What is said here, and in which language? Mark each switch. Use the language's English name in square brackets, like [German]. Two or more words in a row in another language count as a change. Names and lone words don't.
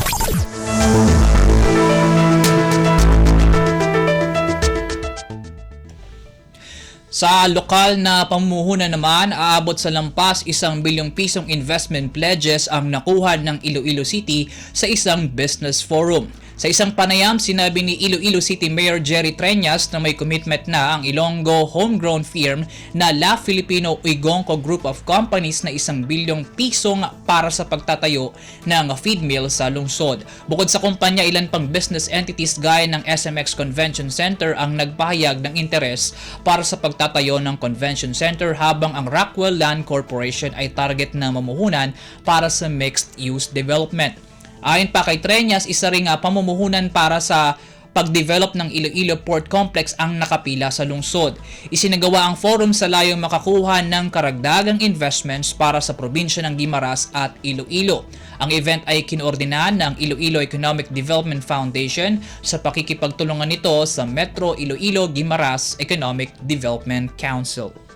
[Filipino] Sa lokal na pamumuhunan naman, aabot sa lampas 1 bilyong pisong [English] investment pledges [Filipino] ang nakuha ng Iloilo City sa isang [English] business forum. [Filipino] Sa isang panayam, sinabi ni Iloilo City Mayor Jerry Treñas na may commitment na ang Ilonggo [English] homegrown firm [Filipino] na La Filipino Uigonco Group of Companies na 1 bilyong pisong para sa pagtatayo ng [English] feed mill [Filipino] sa lungsod. Bukod sa kumpanya, ilan pang [English] business entities [Filipino] gaya ng SMX [English] Convention Center [Filipino] ang nagpahayag ng interes para sa pagtatayo ng convention center, habang ang Rockwell Land Corporation ay target na mamuhunan para sa [English] mixed-use development. [Filipino] Ayon pa kay Treñas, isa ring pamumuhunan para sa pag-develop ng Iloilo Port Complex ang nakapila sa lungsod. Isinagawa ang forum sa layong makakuha ng karagdagang investments para sa probinsya ng Guimaras at Iloilo. Ang event ay kinoordinahan ng Iloilo Economic Development Foundation sa pakikipagtulungan nito sa Metro Iloilo Guimaras Economic Development Council.